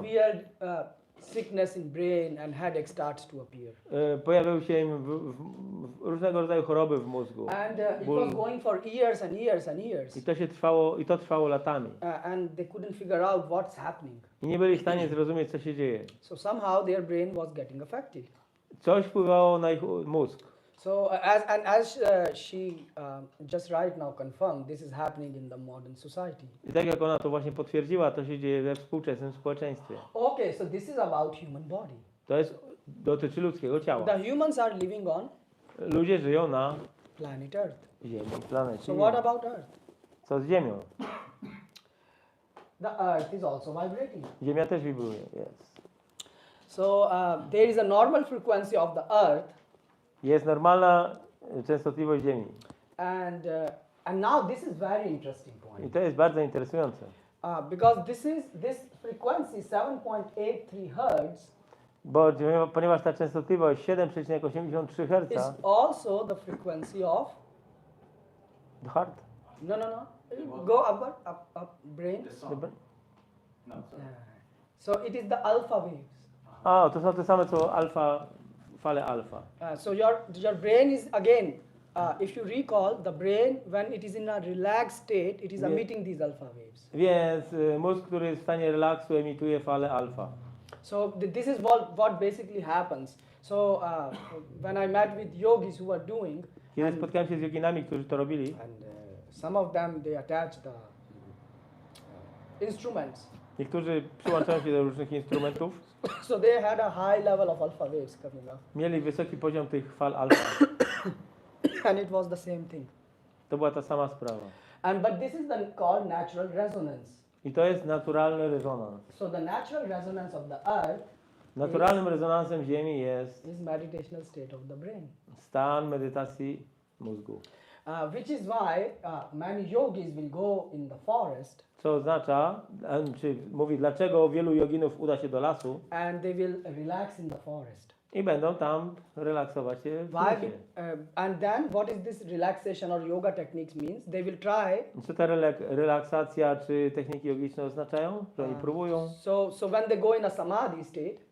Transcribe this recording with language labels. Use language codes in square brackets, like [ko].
[en] weird sickness in brain and headache starts to appear. [pl] Pojawiały się im różnego rodzaju choroby w mózgu. [en] And it [pl] Ból. [en] was going for years and years and years. [pl] I to trwało latami. [en] And they couldn't figure out what's happening. [pl] I nie byli w stanie zrozumieć, co się dzieje. [en] So somehow their brain was getting affected. [pl] Coś wpływało na ich mózg. [en] So as she just right now confirmed, this is happening in the modern society. [pl] I tak jak ona to właśnie potwierdziła, to się dzieje we współczesnym społeczeństwie. [en] Okay, so this is about human body. [pl] To dotyczy ludzkiego ciała. [en] The humans are living on [pl] Ludzie żyją na [en] planet Earth. [pl] Ziemi, planecie. [en] So what about Earth? [pl] Co z Ziemią? [en] The Earth is also vibrating. [pl] Ziemia też wibruje. Jest. [en] So there is a normal frequency of the Earth, [pl] Jest normalna częstotliwość Ziemi. [en] and now this is very interesting [pl] I [en] point. [pl] to jest bardzo interesujące. [en] Because this frequency 7.83 Hertz [pl] Ponieważ ta częstotliwość 7,83 Hz [en] is also the frequency of heart. no. Go upward, up brain. The song. No, sorry. So it is the alpha waves. [pl] To są te same co fale alfa. [en] So your brain is again, if you recall, the brain when it is in a relaxed state, it is Yeah. emitting these alpha waves. [pl] Więc mózg, który jest w stanie relaksu, emituje fale alfa. [en] So this is what basically happens. So when I met with yogis who are doing, [pl] Kiedy spotkałem się z joginami, którzy to robili, [en] and some of them they attach the instruments. [pl] niektórzy przyłączają się do różnych instrumentów, [en] So they had a high level of alpha waves coming up, [pl] mieli wysoki poziom tych fal alfa. [en] and it was the same thing. [pl] To była ta sama sprawa. [en] But this is called natural resonance. [pl] I to jest naturalny rezonans. [en] So the natural resonance of the earth [pl] Naturalnym rezonansem Ziemi jest [en] is meditational state of the brain, [pl] stan medytacji mózgu. [en] which is why many yogis will go in the forest [pl] Co oznacza, czy mówi, dlaczego wielu joginów uda się do lasu [en] and they will relax in the forest. [pl] i będą tam relaksować się w [en] Why? [pl] lesie. [en] And then what is this relaxation or yoga techniques means? They will try. [pl] Co ta relaksacja czy techniki jogiczne oznaczają? Że oni próbują, [en] So when they go in a samadhi state,